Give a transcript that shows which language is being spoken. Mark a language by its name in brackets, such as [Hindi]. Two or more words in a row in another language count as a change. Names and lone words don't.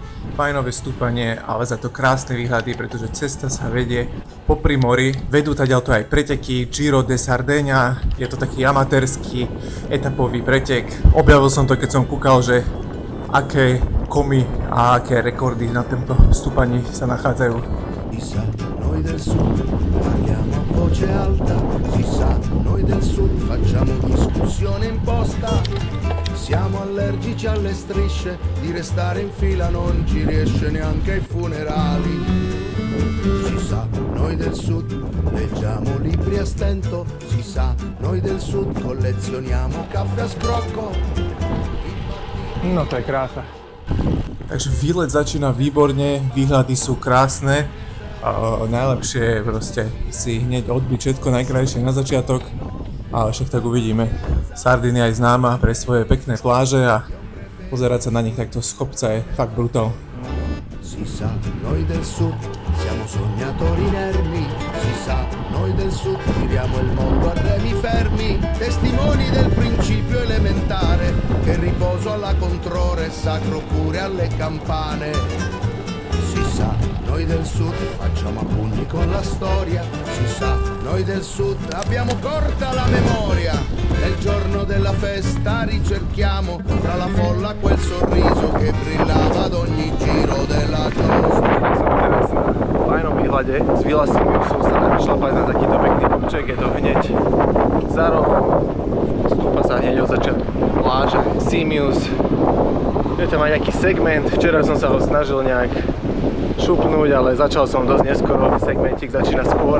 [Slovak] Fajnové stúpanie, ale za to krásne výhľady, pretože cesta sa vedie popri mori. Vedú taďalto aj preteky Giro de Sardegna, je to taký amatérsky etapový pretek. Objavil som to, keď som kúkal, že aké komy a aké rekordy na tomto stúpaní sa nachádzajú. [Italian] Chissà, noi del sud parliamo a voce alta, chissà, noi del sud facciamo discussione imposta, siamo allergici alle strisce, di restare in fila non ci riesce neanche ai funerali. Chissà, noi del sud leggiamo libri a stento, chissà, noi del sud collezioniamo caffè a scrocco. [Slovak] No to je krása. Takže výlet začína výborne, výhľady sú krásne. Najlepšie je proste si hneď odbiť všetko najkrajšie na začiatok, ale však tak uvidíme. Sardínia je známa pre svoje pekné pláže a pozerať sa na nich takto z kopca je fakt brutál. [Italian] Si sa, noi del sud siamo sognatori inermi, si sa, noi del sud viviamo il mondo a remi fermi, testimoni del principio elementare che riposo alla controre sacro pure alle campane. Si sa, noi del sud facciamo a pugni con la storia, si sa, noi del sud abbiamo corta la memoria, nel giorno della festa ricerchiamo tra la folla quel sorriso che brillava ad ogni giro della giostra. [Slovak] Teraz na fajnom výhľade z Villasimiusu sa dá šlapať na takýto pekný kopček, je to hneď za rohom, stúpa sa hneď od začiatku pláže Simius. Je tam aj nejaký segment, včera som sa ho snažil nejak šupnúť, ale začal som dosť neskoro, segmentík začína skôr.